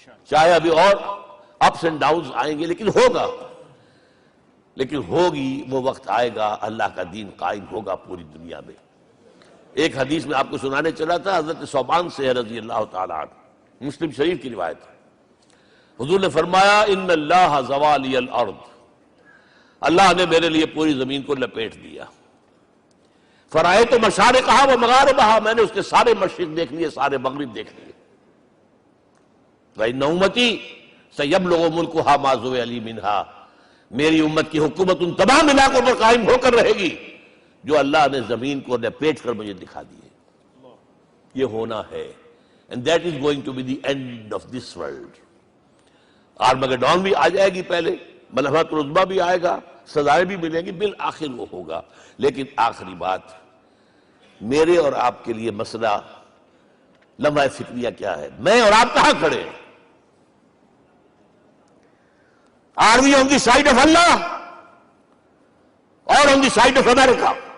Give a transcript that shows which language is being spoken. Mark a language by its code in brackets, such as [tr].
[ur] چاہے ابھی اور اپس اینڈ ڈاؤنز آئیں گے، لیکن ہوگا، لیکن ہوگی، وہ وقت آئے گا اللہ کا دین قائم ہوگا پوری دنیا میں۔ ایک حدیث میں آپ کو سنانے چلا تھا، حضرت ثوبان سے رضی اللہ تعالیٰ عنہ، مسلم شریف کی روایت ہے۔ حضور نے فرمایا [ar] ان اللہ زوالی الارض، [ur] اللہ نے میرے لیے پوری زمین کو لپیٹ دیا۔ [ar] فرائے تو مشارقہا و مغاربہا، [ur] میں نے اس کے سارے مشرق دیکھ لیے، سارے مغرب دیکھ لیے۔ [ar] وَإِنَّ أُمَّتِي سَيَبْلُغُ مُلْكُهَا مَا زُوِّئَ لِي مِنْهَا، [ur] میری امت کی حکومت ان تمام علاقوں پر قائم ہو کر رہے گی جو اللہ نے زمین کو لپیٹ کر مجھے دکھا دیے. یہ ہونا ہے. [en] And that is going to be the end of this world. [ur] Armageddon بھی آ جائے گی پہلے، ملحمت العظمیٰ بھی آئے گا، سزائیں بھی ملیں گی، بالآخر وہ ہوگا. لیکن آخری بات، میرے اور آپ کے لیے مسئلہ لمحہ فکریہ کیا ہے؟ میں اور آپ کہاں کھڑے ہیں؟ [en] Are we on the side of Allah or on the side of America?